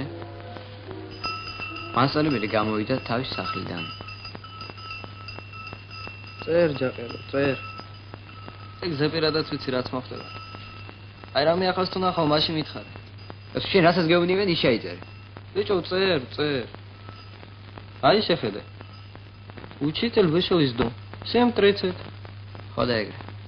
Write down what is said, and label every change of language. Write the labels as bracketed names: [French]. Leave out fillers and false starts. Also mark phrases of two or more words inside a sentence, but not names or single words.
[Georgian] მასწავლებელი გამოვიდა თავის სახლიდან. წერ ჯაყელო, წერ. ეგ ზეპირადაც ვიცი რაც მოხდება. აი რამე ახალს თუ ნახავ, მაშინ მითხარე. შენ რასაც გეუბნებიან, ის ჩაიწერე. ბიჭო, წერ. აი შეხედე. [Russian] Учитель вышел из дома. 7:30. [Georgian] ხო და ეგრე.